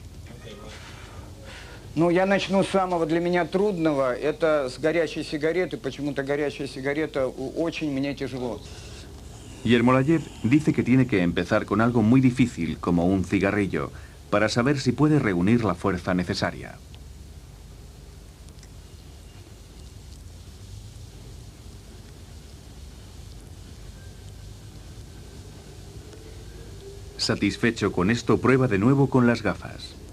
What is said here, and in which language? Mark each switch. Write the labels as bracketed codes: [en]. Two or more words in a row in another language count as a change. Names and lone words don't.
[ru] Ну, я начну с самого для меня трудного. Это с горячей сигареты. Почему-то горячая сигарета очень мне тяжело. [es] Yermolayev dice que tiene que empezar con algo muy difícil, como un cigarrillo, para saber si puede reunir la fuerza necesaria. Satisfecho con esto, prueba de nuevo con las gafas.